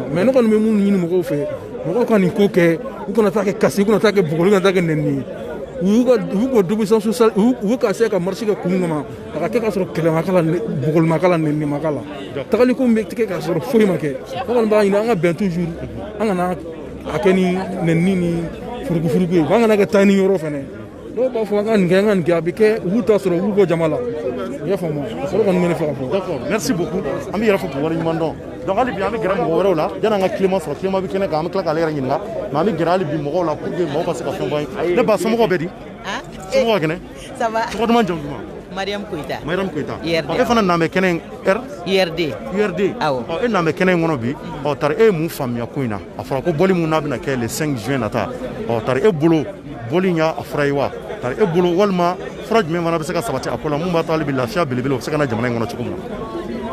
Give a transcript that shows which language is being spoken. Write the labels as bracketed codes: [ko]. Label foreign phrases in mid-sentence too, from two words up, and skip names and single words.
[bm] mais ne kɔni bɛ mun ɲini mɔgɔw fɛ mɔgɔw ka nin ko kɛ u kana taa kɛ kasi u kana taa kɛ bɔgɔli u kana taa kɛ nɛnini ye u ka [fr] désobéissance sociale [bm] u ka se ka marche kɛ kun kama a ka kɛ ka sɔrɔ kɛlɛ ma k'a la bɔgɔli ma k'a la nɛnini ma k'a la tagali ko min bɛ kɛ ka sɔrɔ foyi ma kɛ ne kɔni b'a ɲini an ka bɛn toujours an kana a kɛ ni nɛnini ni furukufuruku ye an kana kɛ taa ni yɔrɔ fɛnɛ dɔw b'a fɔ an ka nin kɛ a bɛ kɛ u b'u ta sɔrɔ u b'u bɔ jama la i y'a faamu sɔrɔ kɔni bɛ ne fɛ ka fɔ [fr] d'accord merci beaucoup [bm] an bɛ yɛrɛ fɔ k'u waleɲuman dɔn donc hali bi an bɛ gɛrɛ mɔgɔ wɛrɛw la yanni an ka Clément sɔrɔ Clément bɛ kɛnɛ kan an bɛ tila k'ale yɛrɛ ɲininka mais an bɛ gɛrɛ hali bi mɔgɔw la [fr] pour que [bm] mɔgɔw ka se ka fɛn fɔ an ye ne ba somɔgɔw bɛ di somɔgɔw ka kɛnɛ [fr] ça va [bm] tɔgɔ duman jamu duman Mariam Koita e fana nan bɛ kɛnɛ in URD awɔ e nan bɛ kɛnɛ in kɔnɔ bi tari e ye mun faamuya ko in na a fɔra ko bɔli mun n'a bɛna kɛ [fr] le 5 juin [bm] nata tari e bolo bɔli in y'a fura ye wa tari e bolo walima fura jumɛn fana bɛ se ka sabati a ko la mun b'a to hali bi lafiya belebele o bɛ se ka na jamana in kɔnɔ cogo min na